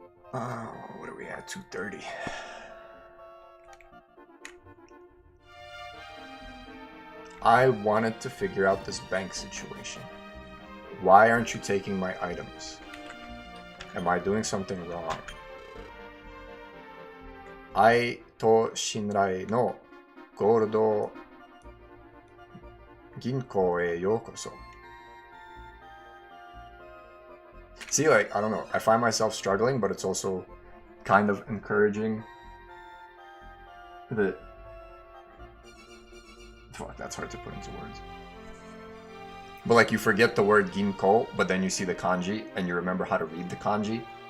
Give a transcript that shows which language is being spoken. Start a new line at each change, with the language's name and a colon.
English: What are we at? 2:30. I wanted to figure out this bank situation. Why aren't you taking my items? Am I doing something wrong?
Japanese: 愛と信頼のゴールド銀行へようこそ.
English: See, like, I don't know. I find myself struggling, but it's also kind of encouraging that... Fuck, that's hard to put into words. But like, you forget the word ginko, but then you see the kanji, and you remember how to read the kanji.